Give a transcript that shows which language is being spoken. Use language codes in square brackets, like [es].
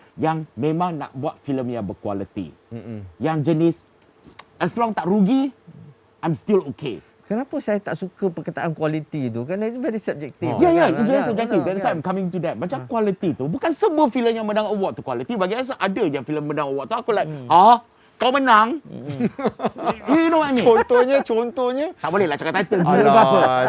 [ms] yang memang nak buat filem yang berkualiti. Yang jenis [en] as long [ms] tak rugi, [en] I'm still okay. [ms] Kenapa saya tak suka perkataan kualiti tu? Kerana itu very subjektif. [en] Ya, it's very subjective. That's why I'm coming to that. [ms] Macam quality tu, bukan semua filem yang menang award tu quality. Bagi saya ada je filem menang award tu, aku like, kau menang? [en] You know what I mean? [ms] Contohnya. Tak boleh lah cakap title gila ke apa.